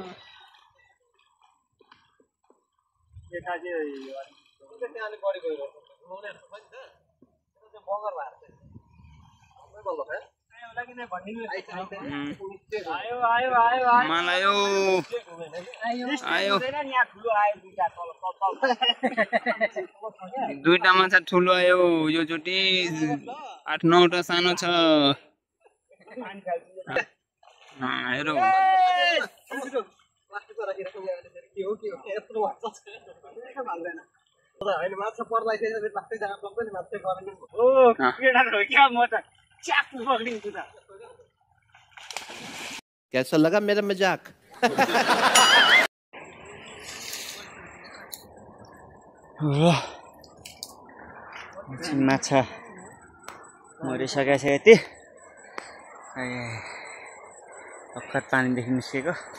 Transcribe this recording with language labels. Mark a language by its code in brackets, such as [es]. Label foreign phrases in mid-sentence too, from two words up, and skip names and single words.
[ne] आयो दुईटा माछा ठुलो आयो। यो चोटि 8-9 सानो छ। हेरौ [hi] कैसा लगा मेरा मजाक? [ne] माछा मरिसकेको छ यति। भर्खर पानीदेखि निस्केको।